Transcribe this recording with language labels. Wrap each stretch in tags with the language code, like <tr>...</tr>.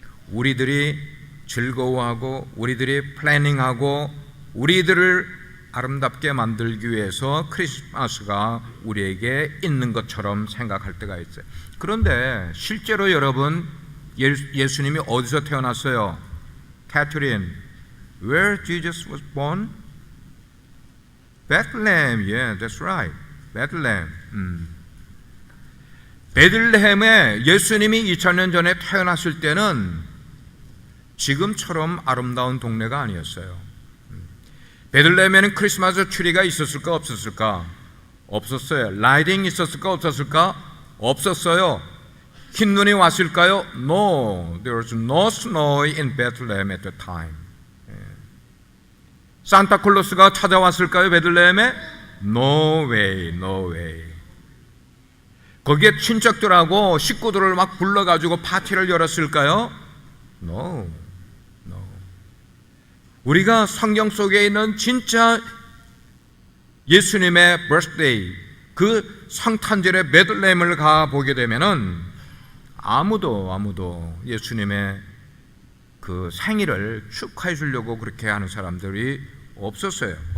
<ko>우리들이 즐거워하고 우리들이 플래닝하고 우리들을 아름답게 만들기 위해서 크리스마스가 우리에게 있는 것처럼 생각할 때가 있어요. 그런데 실제로 여러분, 예수님이 어디서 태어났어요?</ko> <en>캐트린, where Jesus was born? Bethlehem. Yeah, that's right. Bethlehem.</en> <ko>베들레헴에 예수님이 2000년 전에 태어났을 때는 지금처럼 아름다운 동네가 아니었어요. 베들레헴에는 크리스마스 트리가 있었을까 없었을까? 없었어요. 라이딩 있었을까 없었을까? 없었어요. 흰 눈이 왔을까요?</ko> <en>No, there was no snow in Bethlehem at the time.</en> <ko>산타클로스가 찾아왔을까요?</ko> <en>베들레헴에? No way, no way.</en> <ko>거기에 친척들하고 식구들을 막 불러가지고 파티를 열었을까요?</ko> <en>No, no.</en> <ko>우리가 성경 속에 있는 진짜 예수님의 birthday, 그 성탄절의 베들레헴을 가보게 되면은 아무도 예수님의 그 생일을 축하해 주려고 그렇게 하는 사람들이 없었어요.</ko>